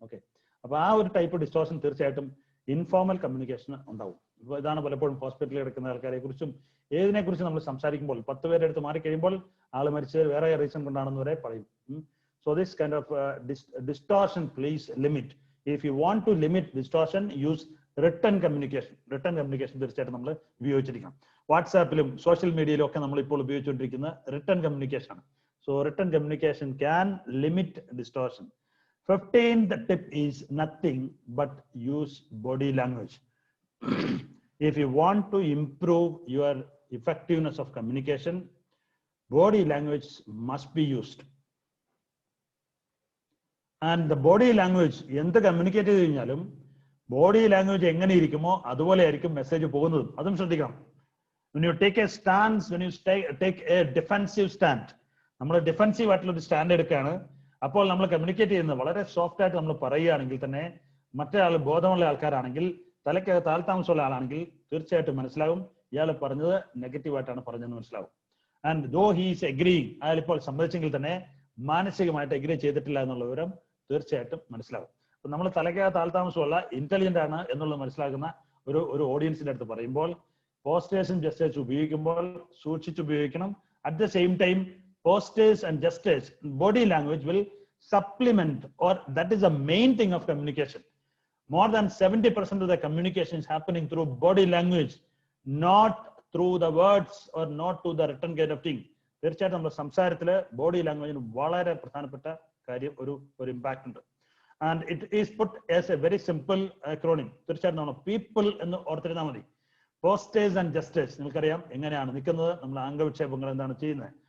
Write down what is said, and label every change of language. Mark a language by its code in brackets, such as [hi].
[ml] Okay, അപ്പൊ ആ ഒരു ടൈപ്പ് ഡിസ്റ്റോർഷൻ തീർച്ചയായിട്ടും ഇൻഫോർമൽ കമ്മ്യൂണിക്കേഷൻ ഉണ്ടാവും. ഇപ്പൊ ഇതാണ് പലപ്പോഴും ഹോസ്പിറ്റലിൽ കിടക്കുന്ന ആൾക്കാരെ കുറിച്ചും ഏതിനെ കുറിച്ച് നമ്മൾ സംസാരിക്കുമ്പോൾ 10 പേരെ അടുത്ത് മാറിക്കഴിയുമ്പോൾ ആള് മരിച്ചത് വേറെ റീസൺ കൊണ്ടാണെന്ന് വരെ പറയും. [en] So this kind of distortion please limit. If you want to limit distortion, use written communication. [ml] Written communication തീർച്ചയായിട്ടും നമ്മൾ ഉപയോഗിച്ചിരിക്കണം. വാട്സാപ്പിലും സോഷ്യൽ മീഡിയയിലും ഒക്കെ നമ്മൾ ഇപ്പോൾ ഉപയോഗിച്ചുകൊണ്ടിരിക്കുന്ന written communication ആണ്. [en] So written communication can limit distortion. 15th tip is nothing but use body language. If you want to improve your effectiveness of communication, body language must be used. And the body language [ml] എന്ത് communicate ചെയ്ത് കഴിഞ്ഞാലും body language എങ്ങനെ ഇരിക്കുമോ അതുപോലെ ആയിരിക്കും message പോകുന്നതും. അതും ശ്രദ്ധിക്കണം. [en] When you take a stance, when you take a defensive stand, [ml] നമ്മൾ ഡിഫെൻസീവ് ആയിട്ടുള്ള ഒരു സ്റ്റാൻഡ് എടുക്കുകയാണ്. അപ്പോൾ നമ്മൾ കമ്മ്യൂണിക്കേറ്റ് ചെയ്യുന്നത് വളരെ സോഫ്റ്റ് ആയിട്ട് നമ്മൾ പറയുകയാണെങ്കിൽ തന്നെ മറ്റേ ആൾ ബോധമുള്ള ആൾക്കാരാണെങ്കിൽ, തലയ്ക്ക് താൽത്താമസമുള്ള ആളാണെങ്കിൽ തീർച്ചയായിട്ടും മനസ്സിലാവും ഇയാൾ പറഞ്ഞത് നെഗറ്റീവായിട്ടാണ് പറഞ്ഞതെന്ന് മനസ്സിലാവും. [en] and though he's agreeing, [ml] അയാൾ ഇപ്പോൾ സമ്മതിച്ചെങ്കിൽ തന്നെ മാനസികമായിട്ട് എഗ്രി ചെയ്തിട്ടില്ല എന്നുള്ള വിവരം തീർച്ചയായിട്ടും മനസ്സിലാവും. അപ്പൊ നമ്മൾ തലയ്ക്ക് താൽത്താമസമുള്ള ഇന്റലിജന്റ് ആണ് എന്നുള്ളത് മനസ്സിലാക്കുന്ന ഒരു ഓഡിയൻസിന്റെ അടുത്ത് പറയുമ്പോൾ പോസ്റ്റേഴ്സും ജസ്റ്റേഴ്സ് ഉപയോഗിക്കുമ്പോൾ സൂക്ഷിച്ച് ഉപയോഗിക്കണം. [en] At the same time posters and gestures, body language will supplement, or that is the main thing of communication. More than 70% of the communication is happening through body language, not through the words or not through the written kind of thing. [ml] തീർച്ചയായിട്ടും നമ്മുടെ സംസാരത്തില് body ലാംഗ്വേജിന് വളരെ പ്രധാനപ്പെട്ട കാര്യം ഒരു impact ഉണ്ട്. [en] And it is put as a very simple acronym. [ml] തീർച്ചയായിട്ടും നമ്മൾ people എന്ന് ഓർത്തിരുന്നാൽ മതി. പോസ്റ്റേഴ്സ് ആൻഡ് ജസ്റ്റേഴ്സ് നിങ്ങൾക്കറിയാം എങ്ങനെയാണ് നിൽക്കുന്നത്, നമ്മൾ അംഗവിക്ഷേപങ്ങൾ എന്താണ് ചെയ്യുന്നത്.